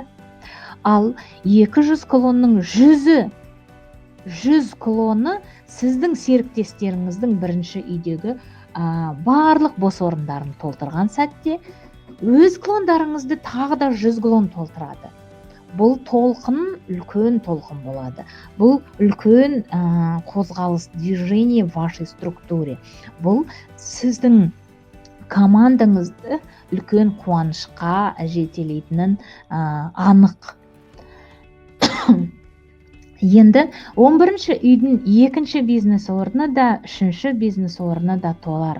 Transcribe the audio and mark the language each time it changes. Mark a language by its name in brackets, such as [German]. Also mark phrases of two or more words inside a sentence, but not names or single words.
[Kazakh] Ал 200 клонның 100 клоны сіздің серіктестеріңіздің бірінші үйдегі барлық бос орындарын толтырған сәтте өз клондарыңызды тағы да 100 клон толтырады. Бұл толқын үлкен толқын болады. Бұл үлкен қозғалыс, [Russian] движение в вашей структуре. [Kazakh] Бұл сіздің командаңызды үлкен қуанышқа жетелейтінін анық. Енді 11-ші үйдің 2-ші бизнес орны да 3-ші бизнес орны да толар.